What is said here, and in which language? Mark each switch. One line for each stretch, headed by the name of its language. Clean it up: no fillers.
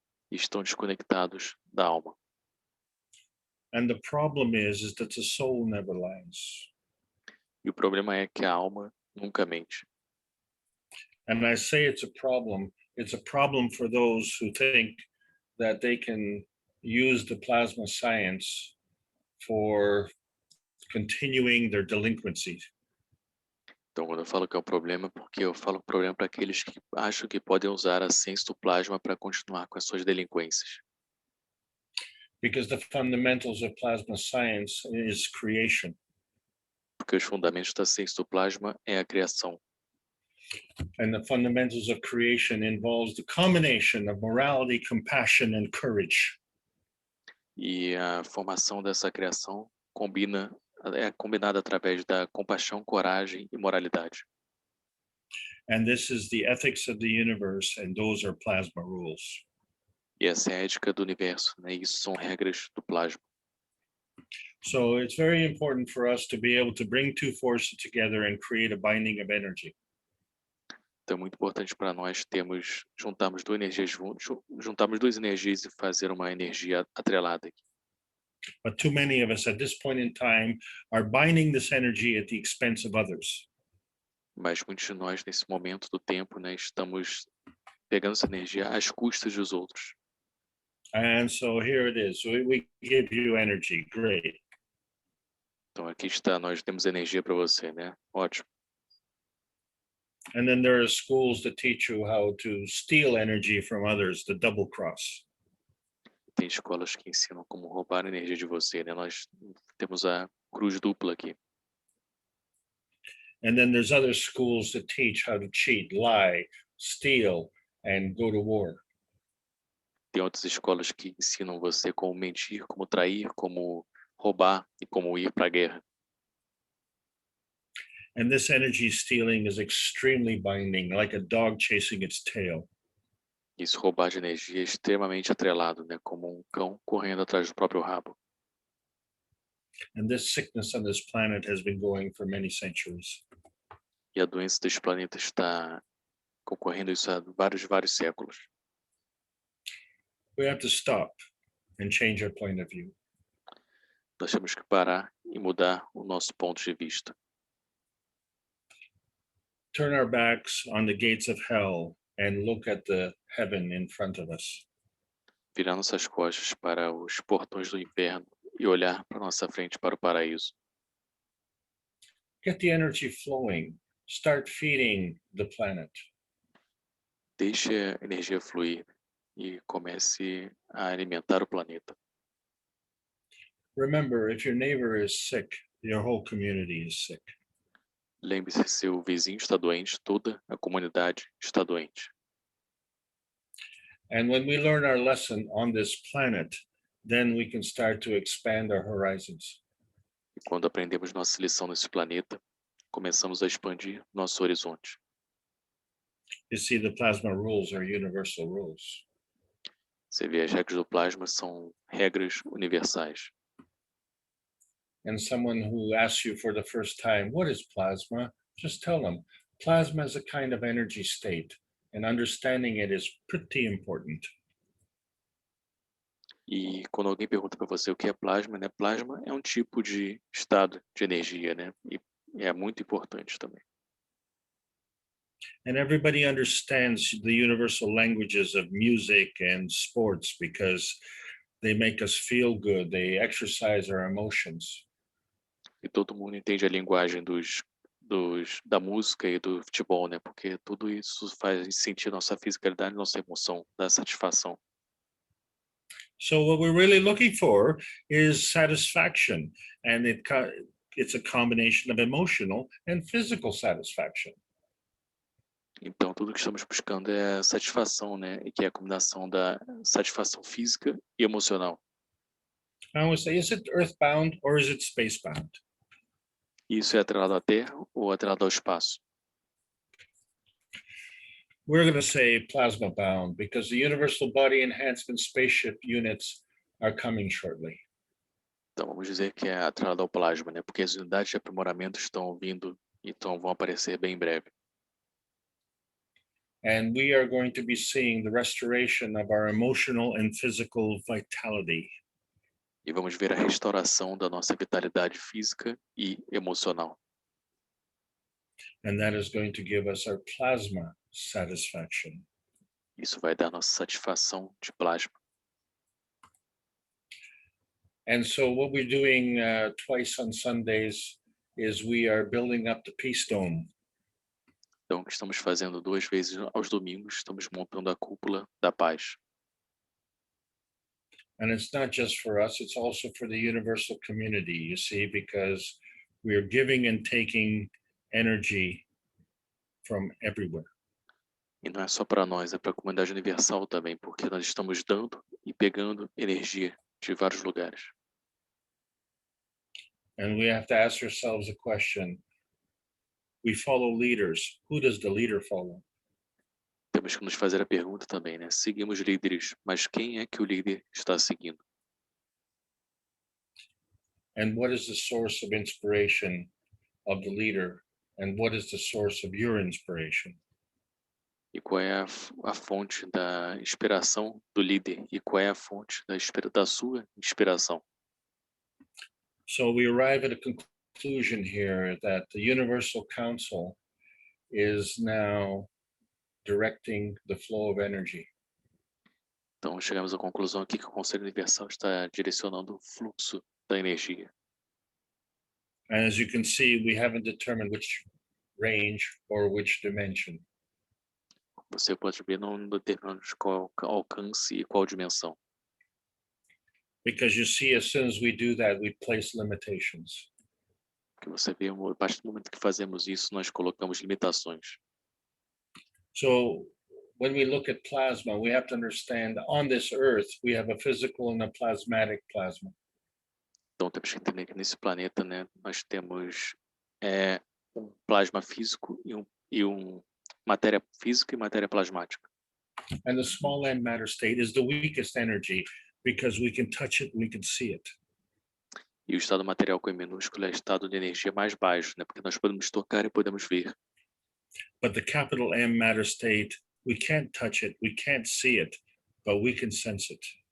Portuguese: E estão desconectados da alma.
English: And the problem is that the soul never lies.
Portuguese: E o problema é que a alma nunca mente.
English: And I say it's a problem for those who think that they can use the plasma science for continuing their delinquency.
Portuguese: Então, quando eu falo que é um problema, porque eu falo problema para aqueles que acham que podem usar a ciência do plasma para continuar com as suas delinquências.
English: Because the fundamentals of plasma science is creation.
Portuguese: Porque os fundamentos da ciência do plasma é a criação.
English: And the fundamentals of creation involves the combination of morality, compassion, and courage.
Portuguese: E a formação dessa criação é combinada através da compaixão, coragem e moralidade.
English: And this is the ethics of the universe, and those are plasma rules.
Portuguese: E essa é a ética do universo, né? Isso são regras do plasma.
English: So it's very important for us to be able to bring two forces together and create a binding of energy.
Portuguese: Então é muito importante para nós juntarmos duas energias e fazer uma energia atrelada aqui.
English: But too many of us at this point in time are binding this energy at the expense of others.
Portuguese: Mas muitos de nós, nesse momento do tempo, né, estamos pegando essa energia às custas dos outros.
English: And so here it is. We give you energy. Great.
Portuguese: Então aqui está, nós temos energia para você, né? Ótimo.
English: And then there are schools that teach you how to steal energy from others, the double cross.
Portuguese: Tem escolas que ensinam como roubar a energia de você, né? Nós temos a cruz dupla aqui.
English: And then there's other schools that teach how to cheat, lie, steal, and go to war.
Portuguese: Tem outras escolas que ensinam você como mentir, como trair, como roubar e como ir para a guerra.
English: And this energy stealing is extremely binding, like a dog chasing its tail.
Portuguese: Isso, roubar de energia é extremamente atrelado, né? Como um cão correndo atrás do próprio rabo.
English: And this sickness on this planet has been going for many centuries.
Portuguese: E a doença deste planeta está concorrendo isso há vários séculos.
English: We have to stop and change our point of view.
Portuguese: Nós temos que parar e mudar o nosso ponto de vista.
English: Turn our backs on the gates of hell and look at the heaven in front of us.
Portuguese: Virar nossas costas para os portões do inferno e olhar para nossa frente para o paraíso.
English: Get the energy flowing. Start feeding the planet.
Portuguese: Deixe a energia fluir e comece a alimentar o planeta.
English: Remember, if your neighbor is sick, your whole community is sick.
Portuguese: Lembre-se, se seu vizinho está doente, toda a comunidade está doente.
English: And when we learn our lesson on this planet, then we can start to expand our horizons.
Portuguese: E quando aprendemos nossa lição nesse planeta, começamos a expandir nosso horizonte.
English: You see, the plasma rules are universal rules.
Portuguese: Você vê, as regras do plasma são regras universais.
English: And someone who asks you for the first time, what is plasma? Just tell them, plasma is a kind of energy state, and understanding it is pretty important.
Portuguese: E quando alguém pergunta para você o que é plasma, né? Plasma é um tipo de estado de energia, né? E é muito importante também.
English: And everybody understands the universal languages of music and sports because they make us feel good. They exercise our emotions.
Portuguese: E todo mundo entende a linguagem da música e do futebol, né? Porque tudo isso faz sentir nossa fisicalidade, nossa emoção, dá satisfação.
English: So what we're really looking for is satisfaction, and it's a combination of emotional and physical satisfaction.
Portuguese: Então, tudo que estamos buscando é satisfação, né? E que é a combinação da satisfação física e emocional.
English: I always say, is it earthbound or is it spacebound?
Portuguese: Isso é atrelado à Terra ou atrelado ao espaço?
English: We're going to say plasma bound because the Universal Body Enhancement Spaceship units are coming shortly.
Portuguese: Então, vamos dizer que é atrelado ao plasma, né? Porque as unidades de aprimoramento estão vindo, então vão aparecer bem em breve.
English: And we are going to be seeing the restoration of our emotional and physical vitality.
Portuguese: E vamos ver a restauração da nossa vitalidade física e emocional.
English: And that is going to give us our plasma satisfaction.
Portuguese: Isso vai dar nossa satisfação de plasma.
English: And so what we're doing twice on Sundays is we are building up the Peace Dome.
Portuguese: Então, o que estamos fazendo 2 vezes aos domingos, estamos montando a cúpula da paz.
English: And it's not just for us, it's also for the universal community, you see, because we are giving and taking energy from everywhere.
Portuguese: E não é só para nós, é para a comunidade universal também, porque nós estamos dando e pegando energia de vários lugares.
English: And we have to ask ourselves a question. We follow leaders. Who does the leader follow?
Portuguese: Temos que nos fazer a pergunta também, né? Seguimos líderes, mas quem é que o líder está seguindo?
English: And what is the source of inspiration of the leader? And what is the source of your inspiration?
Portuguese: E qual é a fonte da inspiração do líder? E qual é a fonte da sua inspiração?
English: So we arrive at a conclusion here that the Universal Council is now directing the flow of energy.
Portuguese: Então, chegamos à conclusão aqui que o Conselho Universal está direcionando o fluxo da energia.
English: And as you can see, we haven't determined which range or which dimension.
Portuguese: Você pode ver, não determinamos qual alcance e qual dimensão.
English: Because you see, as soon as we do that, we place limitations.
Portuguese: Porque você vê, a partir do momento que fazemos isso, nós colocamos limitações.
English: So when we look at plasma, we have to understand on this earth, we have a physical and a plasmatic plasma.
Portuguese: Então, temos que entender que nesse planeta, né, nós temos um plasma físico e matéria física e matéria plasmática.
English: And the small antimatter state is the weakest energy because we can touch it, we can see it.
Portuguese: E o estado material com E minúsculo é o estado de energia mais baixo, né? Porque nós podemos tocar e podemos ver.
English: But the capital M matter state, we can't touch it, we can't see it, but we can sense it.